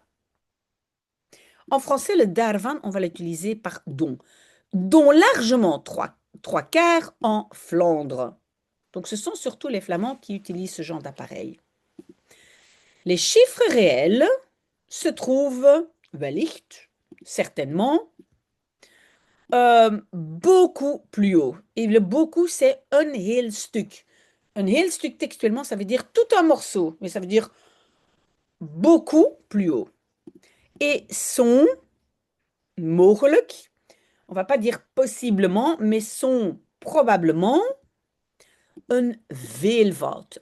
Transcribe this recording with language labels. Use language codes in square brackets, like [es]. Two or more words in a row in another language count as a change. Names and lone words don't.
[fr] En français, le daarvan, on va l'utiliser par dont largement 3/4 en Flandre. Donc, ce sont surtout les Flamands qui utilisent ce genre d'appareil. Les chiffres réels se trouvent, wellicht, certainement, beaucoup plus haut. Et le beaucoup, c'est [nl] een heel stuk. Un heel stuk, [fr] textuellement, ça veut dire tout un morceau, mais ça veut dire beaucoup plus haut. Et sont mogelijk, on va pas dire possiblement, mais sont probablement un veelvoud.